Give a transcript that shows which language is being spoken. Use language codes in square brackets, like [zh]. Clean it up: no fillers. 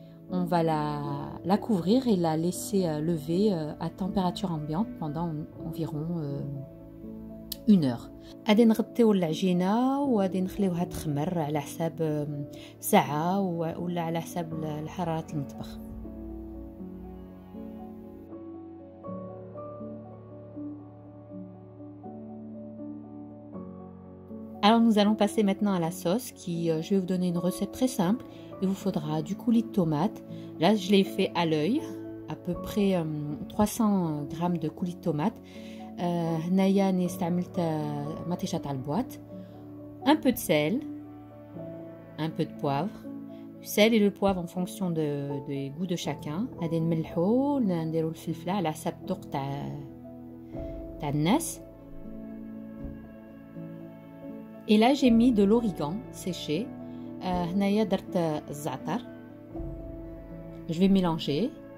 [fr] On va la couvrir et la laisser lever à température ambiante pendant environ 1 heure. [ar] غادي نغطيو العجينه وغادي نخليوها تخمر على حساب ساعه ولا على حساب حراره المطبخ. [fr] Alors nous allons passer maintenant à la sauce qui, je vais vous donner une recette très simple. Il vous faudra du coulis de tomate. Là je l'ai fait à l'œil, à peu près 300 g de coulis de tomate. [ar] هنايا أنا استعملت مطيشة تاع البواط. [fr] Un peu de sel, un peu de poivre. Le sel et le poivre en fonction des goûts de chacun. [ar] غادي نملحو نديرو الفلفلة على حسب الذوق تاع الناس. [fr] Et là j'ai mis de l'origan séché. [ar] هنايا درت الزعتر. [fr] Je vais mélanger.